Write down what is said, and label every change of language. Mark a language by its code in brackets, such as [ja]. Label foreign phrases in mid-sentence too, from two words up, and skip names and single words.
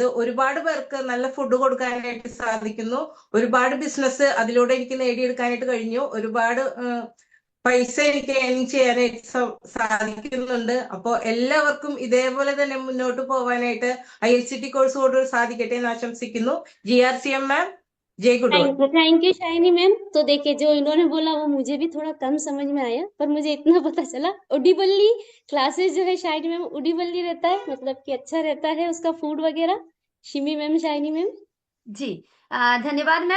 [ml] ഒരുപാട് പേർക്ക് നല്ല ഫുഡ് കൊടുക്കാനായിട്ട് സാധിക്കുന്നു. ഒരുപാട് ബിസിനസ് അതിലൂടെ എനിക്ക് നേടിയെടുക്കാനായിട്ട് കഴിഞ്ഞു. ഒരുപാട് പൈസ എനിക്ക് ഏൺ ചെയ്യാനായിട്ട് സാധിക്കുന്നുണ്ട്. അപ്പോൾ എല്ലാവർക്കും ഇതേപോലെ തന്നെ മുന്നോട്ട് പോകാനായിട്ട് ILCT കോഴ്സ് കൊണ്ട് സാധിക്കട്ടെ എന്ന് ആശംസിക്കുന്നു. [hi] GRCM मैम, जय गुडोल। [en] thank you Shiny ma'am. [hi] तो देखिए जो इन्होंने बोला वो मुझे भी थोड़ा कम समझ में आया, पर मुझे इतना पता चला उडीबल्ली क्लासेस जो है शाइनी मैम उडीबल्ली रहता है, मतलब कि अच्छा रहता है उसका फूड वगैरह। शिमी मैम, शाइनी मैम जी धन्यवाद मैम।